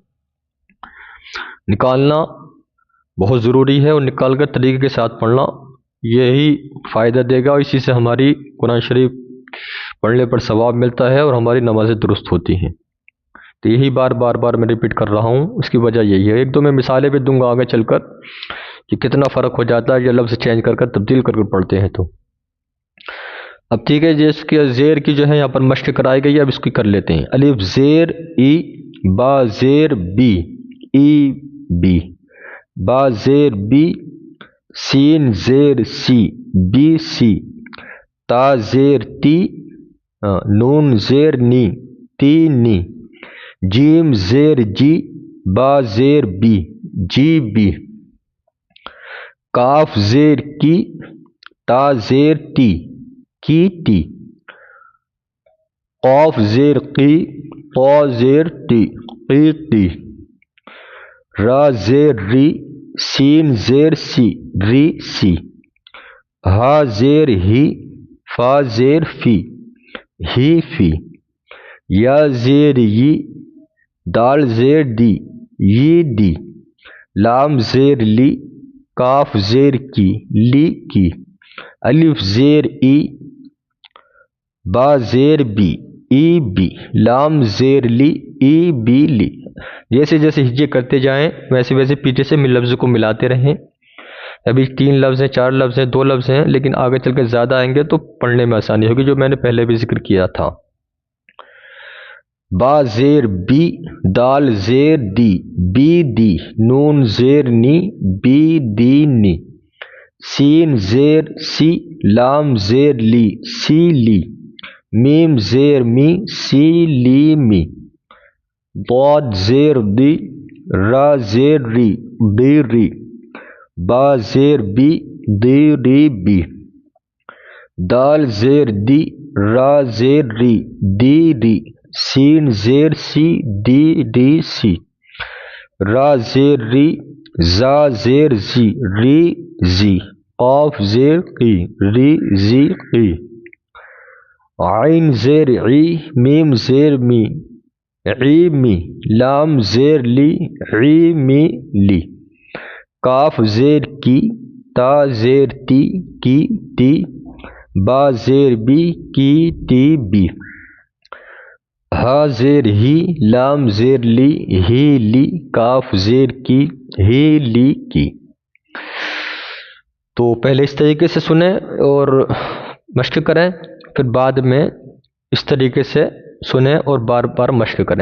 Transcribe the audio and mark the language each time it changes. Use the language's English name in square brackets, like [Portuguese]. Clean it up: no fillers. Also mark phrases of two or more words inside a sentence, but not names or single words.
[Urdu] نکالنا بہت ضروری ہے، اور نکال کر طریقے کے ساتھ پڑھنا یہی فائدہ دے گا، اور اسی سے ہماری قرآن شریف پڑھنے پر ثواب ملتا ہے اور ہماری نمازیں درست ہوتی ہیں۔ تو یہی بار بار میں ریپیٹ کر رہا ہوں، اس کی وجہ یہی ہے۔ ایک دو میں مثالیں بھی دوں گا آگے چل کر کہ کتنا فرق ہو جاتا ہے یہ لفظ چینج کر تبدیل کر پڑھتے ہیں تو۔ اب ٹھیک ہے جی، اس کے زیر کی جو ہے یہاں پر مشق کرائی گئی ہے، اب اس کی کر لیتے ہیں۔ الف زیر ای، با زیر بی، ای بی، با زیر بی، سین زیر سی، بی سی، تا زیر تی، نون زیر نی، تی نی، جیم زیر جی، با زیر بی، جی بی، کاف زیر کی، تا زیر تی، کی ٹی، قاف زیر قی، قا زیر ٹی، قی ٹی، را زیر ری، سین زیر سی، ری سی، ہا زیر ہی، فا زیر فی، ہی فی، یا زیر یی، دال زیر دی، یی دی، لام زیر لی، کاف زیر کی، لی کی، الف زیر ای، با زیر بی، ای بی، لام زیر لی، ای بی لی۔ جیسے جیسے ہجے کرتے جائیں ویسے ویسے پیچھے سے لفظ کو ملاتے رہیں۔ ابھی 3 لفظ ہیں، 4 لفظ ہیں، 2 لفظ ہیں، لیکن آگے چل کے زیادہ آئیں گے تو پڑھنے میں آسانی ہوگی، جو میں نے پہلے بھی ذکر کیا تھا۔ با زیر بی، دال زیر دی، بی دی، نون زیر نی، بی دی نی، سین زیر سی، لام زیر لی، سی لی، میم زیر می، سی لی می، ضاد زیر دی، را زیر ری، دی ری، با زیر بی، دی ری بی، دال زیر دی، را زیر ری، دی ری، سین زیر سی، دی ڈی سی، را زیر ری، زا زیر زی، ری زی، قاف زیر قی، ری زی قی، عین زیر عی، میم زیر می، عی می، لام زیر لی، عی می لی، کاف زیر کی، تا زیر تی، کی تی، با زیر بی، کی تی بی، ہا زیر ہی، لام زیر لی، ہی لی، کاف زیر کی، ہی لی کی۔ تو پہلے اس طریقے سے سنیں اور مشق کریں، پھر بعد میں اس طریقے سے سنیں اور بار بار مشق کریں۔